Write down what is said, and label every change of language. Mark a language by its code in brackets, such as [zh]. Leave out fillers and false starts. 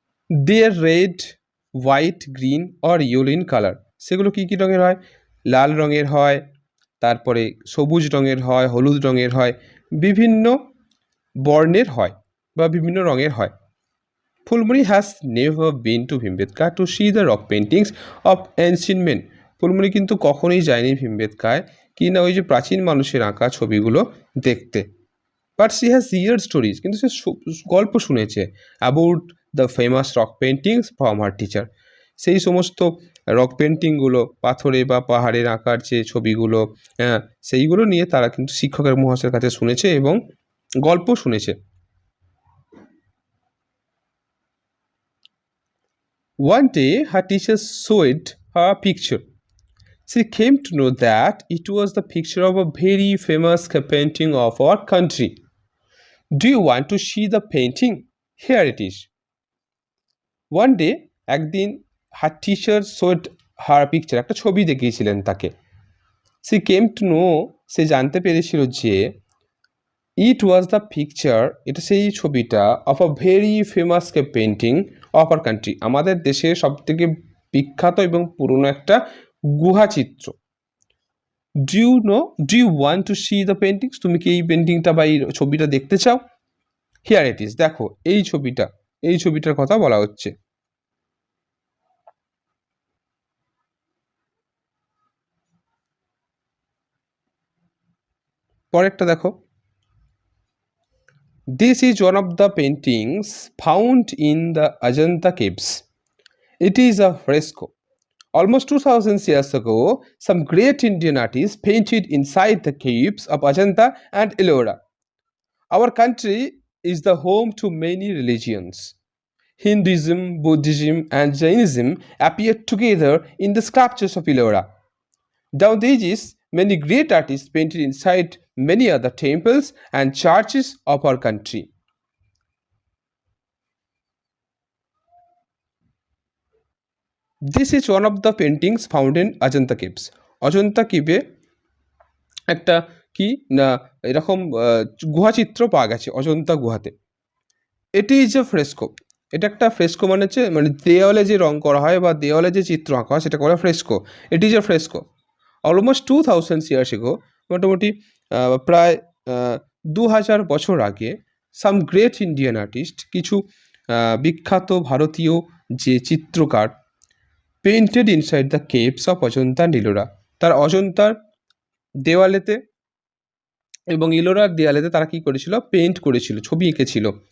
[en] there red, white, green or yellow in colour, [bn] সেগুলো কী কী রঙের হয়? লাল রঙের হয়, তারপরে সবুজ রঙের হয়, হলুদ রঙের হয়, বিভিন্ন বর্ণের হয় বা বিভিন্ন রঙের হয়। [en] Fulmari has never been to Bhimbetka to see the rock paintings of ancient men. [bn] Phulmoni কিন্তু কখনোই যায়নি ভীমবেটকায় কি না ওই যে প্রাচীন মানুষের আঁকা ছবিগুলো দেখতে। [en] but she has heard stories, [bn] কিন্তু সে গল্প শুনেছে [en] About the famous rock paintings from her teacher. [bn] সেই সমস্ত রক পেন্টিংগুলো পাথরে বা পাহাড়ের আঁকার যে ছবিগুলো, হ্যাঁ, সেইগুলো নিয়ে তারা কিন্তু শিক্ষকের মহাশয়ের কাছে শুনেছে এবং গল্প শুনেছে। [en] One day, her teacher showed her a picture. She came to know that it was the picture of a very famous painting of our country. Do you want to see the painting? Here it is. One day, [bn] একদিন [en] her teacher showed her a picture. [bn] একটা ছবি দেখিয়েছিলেন তাকে। [en] She came to know, [bn] সে জানতে পেরেছিল যে [en] it was the picture, [bn] এটা সেই ছবিটা [en] of a very famous painting of our country, [bn] আমাদের দেশের সবথেকে বিখ্যাত এবং পুরনো একটা গুহাচিত্র। [en] do you want to see the paintings, [bn] তুমি কি এই পেন্টিংটা বা এই ছবিটা দেখতে চাও? [en] here it is, [bn] দেখো এই ছবিটা, এই ছবিটার কথা বলা হচ্ছে। পরেরটা দেখো, [en] This is one of the paintings found in the Ajanta caves. It is a fresco. Almost 2000 years ago, some great Indian artists painted inside the caves of Ajanta and Ellora. Our country is the home to many religions. Hinduism, Buddhism, and Jainism appear together in the sculptures of Ellora. Down the ages, many great artists painted inside many other temples and churches of our country. This is one of the paintings found in Ajanta Caves. [bn] Ajanta কেভে একটা কি না এরকম গুহাচিত্র পাওয়া গেছে অজন্তা গুহাতে। [en] এটি is a fresco, [bn] এটা একটা fresco মানে হচ্ছে মানে দেওয়ালে যে রং করা হয় বা দেওয়ালে যে চিত্র আঁকা হয় সেটা বলা ফ্রেস্কো। [en] এটি is a fresco almost 2000 years ago, [bn] মোটামুটি প্রায় 2000 বছর আগে [en] some great Indian artist, [bn] কিছু বিখ্যাত ভারতীয় যে চিত্রকার, [en] painted inside the caves of Ajanta and Ellora, [bn] তার অজন্তার দেওয়ালেতে এবং ইলোরার দেওয়ালেতে তারা কি করেছিল, পেইন্ট করেছিল, ছবি এঁকেছিল।